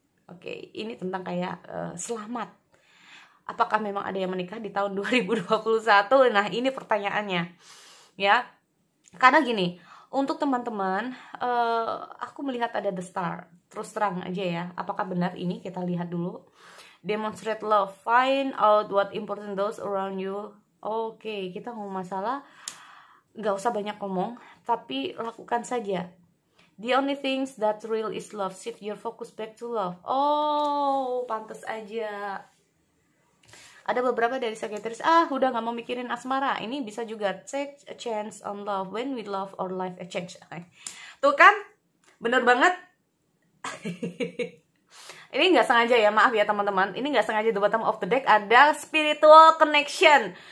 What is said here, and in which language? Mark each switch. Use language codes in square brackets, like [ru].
[id] Oke, ini tentang kayak selamat. Apakah memang ada yang menikah di tahun 2021? Nah, ini pertanyaannya. Ya. Karena gini, untuk teman-teman, aku melihat ada The Star. Terus terang aja ya, apakah benar ini? Kita lihat dulu. [en] Demonstrate love, find out what important those around you. [id] Oke, kita ngomong masalah, gak usah banyak ngomong, tapi lakukan saja. [en] The only things that real is love. Shift your focus back to love. [id] Oh, pantas aja. Ada beberapa dari Sagittarius, udah gak mau mikirin asmara. Ini bisa juga [en] take a chance on love. When we love our life a change. [id] Tuh kan, bener banget. Ini nggak sengaja ya, maaf ya teman-teman. Ini nggak sengaja, [en] the bottom of the deck [id] ada spiritual connection.